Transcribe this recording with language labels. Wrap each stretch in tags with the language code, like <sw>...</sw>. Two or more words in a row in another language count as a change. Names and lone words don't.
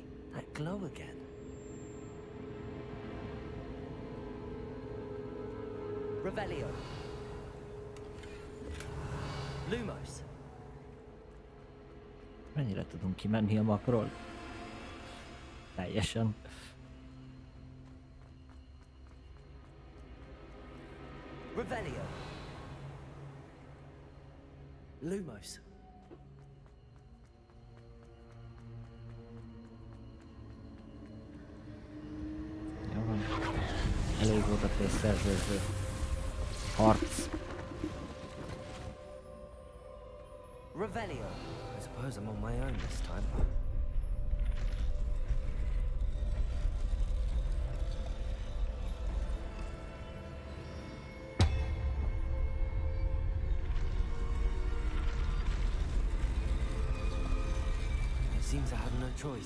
<en>That glow again.</en> <hu>Revelio. Lumos. Mennyire tudunk kimenni a mapról? Teljesen. Revelio. Lumos. Jó van. Elég volt a pénzszerzőző. Harc. Revelio.</hu> <en>I suppose I'm on my own this time. It seems I have no choice.</en>